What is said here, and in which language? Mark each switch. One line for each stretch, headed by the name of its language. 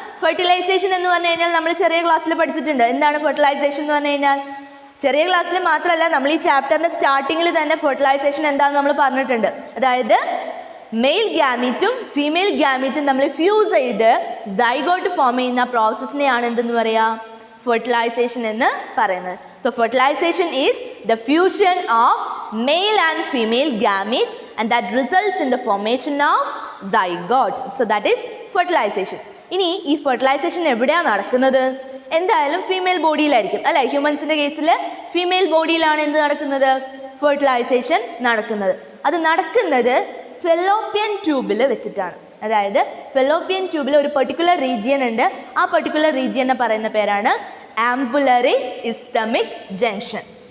Malayalam: Fertilisation എന്ന് പറഞ്ഞു കഴിഞ്ഞാൽ നമ്മൾ ചെറിയ ക്ലാസ്സിൽ പഠിച്ചിട്ടുണ്ട്. എന്താണ് ഫെർട്ടിലൈസേഷൻ എന്ന് പറഞ്ഞു കഴിഞ്ഞാൽ? ചെറിയ ക്ലാസ്സിൽ മാത്രമല്ല, നമ്മൾ ഈ ചാപ്റ്ററിൻ്റെ സ്റ്റാർട്ടിങ്ങിൽ തന്നെ ഫെർട്ടിലൈസേഷൻ എന്താണെന്ന് നമ്മൾ പറഞ്ഞിട്ടുണ്ട്. അതായത് മെയിൽ ഗ്യാമീറ്റും ഫീമെയിൽ ഗ്യാമീറ്റും നമ്മൾ ഫ്യൂസ് ചെയ്ത് സൈഗോട്ട് ഫോം ചെയ്യുന്ന പ്രോസസ്സിനെയാണ് എന്തെന്ന് പറയുക, ഫെർട്ടിലൈസേഷൻ എന്ന് പറയുന്നത്.
English: So fertilization is the fusion of male and female gamete and that results in the formation of zygote. So that is fertilization.
Malayalam: ഇനി ഈ ഫെർട്ടിലൈസേഷൻ എവിടെയാണ് നടക്കുന്നത്? എന്തായാലും ഫീമെയിൽ ബോഡിയിലായിരിക്കും അല്ലേ? ഹ്യൂമൻസിൻ്റെ കേസിൽ ഫീമെയിൽ ബോഡിയിലാണ് എന്ത് നടക്കുന്നത്, ഫെർട്ടിലൈസേഷൻ നടക്കുന്നത്. അത് നടക്കുന്നത് ഫെലോപ്പിയൻ ട്യൂബിൽ വെച്ചിട്ടാണ്. അതായത് ഫെലോപ്പിയൻ ട്യൂബിൽ ഒരു പെർട്ടിക്കുലർ റീജിയൻ ഉണ്ട്. ആ പെർട്ടിക്കുലർ റീജിയനെ പറയുന്ന പേരാണ് ആംബുലറി ഇസ്തമിക് ജംഗ്ഷൻ.